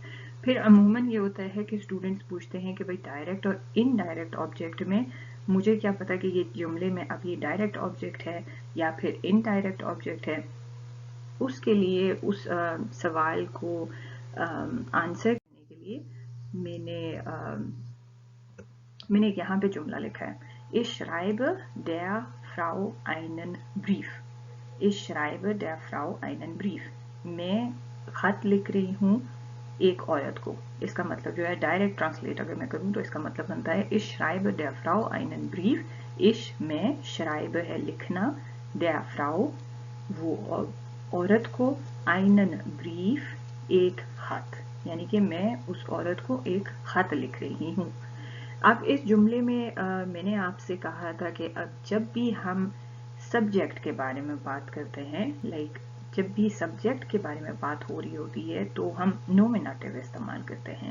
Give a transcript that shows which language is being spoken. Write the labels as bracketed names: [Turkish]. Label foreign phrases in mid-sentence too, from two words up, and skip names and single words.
[Hindi] फिर अमूमन ये होता है कि स्टूडेंट्स पूछते हैं कि भाई डायरेक्ट और [English] indirect object [Hindi] में मुझे क्या पता कि ये जुमले में अब ये [English] direct object [Hindi] है या फिर [English] indirect object [Hindi] है। उसके लिए उस सवाल को आंसर करने के लिए मैंने यहाँ पे जुमला लिखा है, [German] Ich schreibe der Frau einen Brief। Ich schreibe der Frau einen Brief। [Hindi] मैं खत लिख रही हूँ एक औरत को। इसका मतलब जो है [English] direct translate [Hindi] अगर मैं करूँ तो इसका मतलब बनता है [German] Ich schreibe der Frau einen Brief। [Hindi] Ich मैं schreibe है लिखना, [German] der Frau [Hindi] वो औरत को, [German] einen Brief [Hindi] एक खत, यानी कि मैं उस औरत को एक खत लिख रही हूँ। अब इस जुमले में मैंने आपसे कहा था कि अब जब भी हम सब्जेक्ट के बारे में बात करते हैं, जब भी सब्जेक्ट के बारे में बात हो रही होती है तो हम नोमिनेटिव इस्तेमाल करते हैं।